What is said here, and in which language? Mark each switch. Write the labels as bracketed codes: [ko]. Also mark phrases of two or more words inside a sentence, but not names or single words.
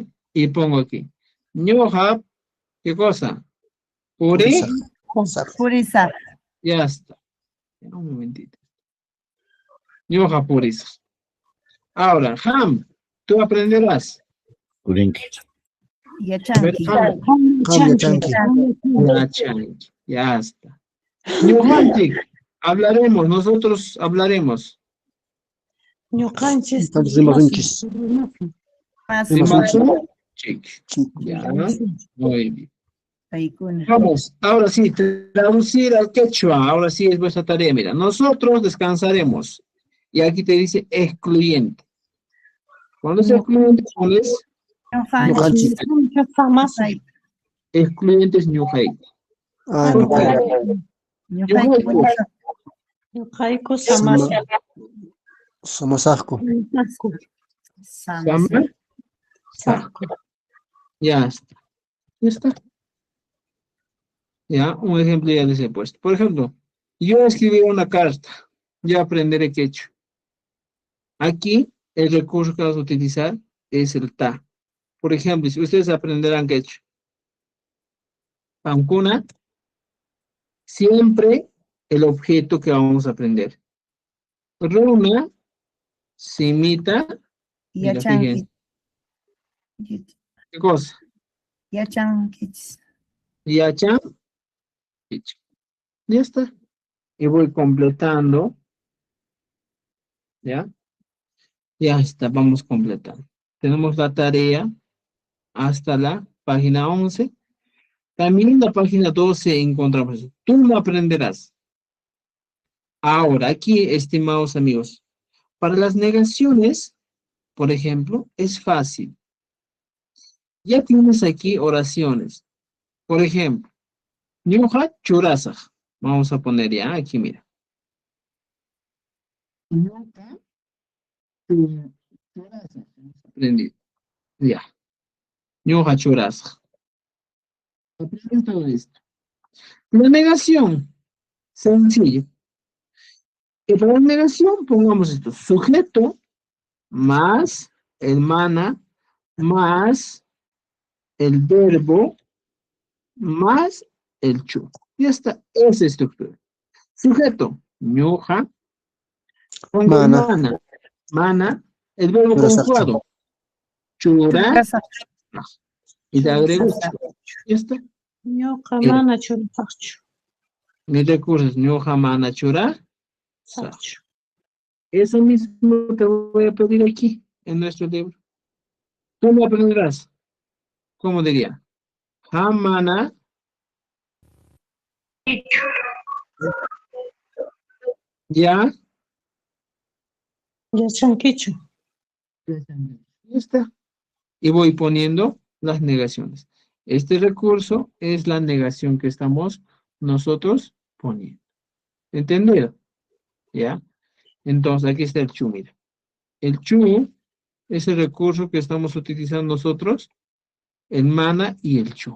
[es] Y pongo aquí. Ñoja, ¿qué cosa? [qu] Puri. Purizar. [es] Ya está. Un momentito. [qu] Ñoja purisa. [es] Ahora, Ham, tú aprenderás. [qu] Purinki. Yachanqui. Yachanqui. Yachanqui. [es] Ya está. Ñuqanchik, hablaremos, nosotros hablaremos. [qu] Ñuqanchis Rimarunchis. Rimarunchik. [es] Ya, muy bien. Vamos, ahora sí, traducir al quechua, ahora sí es vuestra tarea, mira, nosotros descansaremos, y aquí te dice excluyente. Cuando es excluyente, pones [qu] Ñuqanchis. [es] excluyente es ñuqayku. [qu] Ñuqayku samasaq. Samasaqku. Sama. [es] Ya está. Ya está. Ya, un ejemplo ya les he puesto. Por ejemplo, yo escribí una carta, ya aprenderé quechua. Aquí, el recurso que vamos a utilizar es el ta. Por ejemplo, si ustedes aprenderán quechua, Pancuna, siempre el objeto que vamos a aprender. [qu] Runa, simita, [es] mira, fíjense. ¿Qué cosa? [qu] Yachanqui. Yachan, [es] ya está. Y voy completando. ¿Ya? Ya está, vamos completando. Tenemos la tarea hasta la página 11. También en la página 12 encontramos eso. Tú lo aprenderás. Ahora, aquí, estimados amigos, para las negaciones, por ejemplo, es fácil. Ya tienes aquí oraciones. Por ejemplo, [qu] Ñuqa churasaq. [es] Vamos a poner ya aquí, mira. [qu] Ñuqa churasaq. [es] Aprendido. Ya. [qu] Ñuqa churasaq. [es] Aprenden todo esto. La negación, sencillo. Y para la negación pongamos esto. Sujeto más el mana más el verbo más el chu. Ya está, esa estructura. Sujeto, ñuqa, pongo mana, el verbo conjugado, chura, y te agrego chu. Ya está. [qu] Ñuqa mana churasaqchu. [es] Mis recursos, [qu] ñuqa mana chura. [es] Eso mismo te voy a pedir aquí, en nuestro libro. Tú lo aprenderás. ¿Cómo diría? [qu] Hamana. Ya. Yachanquichu. [es] Ya está. Y voy poniendo las negaciones. Este recurso es la negación que estamos nosotros poniendo. ¿Entendido? ¿Ya? Entonces, aquí está el chu, mira. El chu es el recurso que estamos utilizando nosotros, el mana y el chu.